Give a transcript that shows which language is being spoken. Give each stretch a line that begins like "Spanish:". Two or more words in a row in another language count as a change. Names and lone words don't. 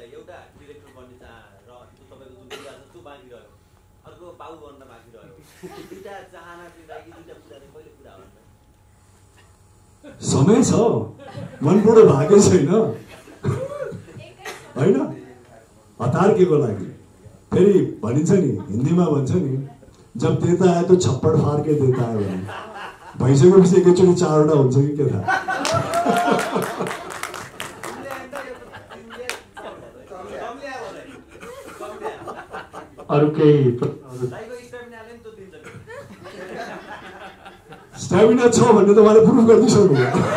Nepali: एउटा डिरेक्टर बन्ने चाह र तपाईँको जुन कुरा छ त्यो बाँकी रह्यो, अर्को बाउ बन्न बाँकी रह्यो। दुईटा चाहना चाहिँ दाइको दुईटा कुरा चाहिँ कहिले पुरा हुन्छ? समय छ, मनबाट भागै छैन होइन। हतार के को लागि? फेरि भनिन्छ नि, हिन्दीमा भन्छ नि,
Hindi: जब देता है तो छप्पड़ फाड़ के देता है
Nepali: भने भइसकेपछि एकैचोटि 4वटा हुन्छ कि के थाहा। अरू केही स्ट्यामिना छ भन्ने त मलाई प्रुफ गरिदिइसक्नु भयो।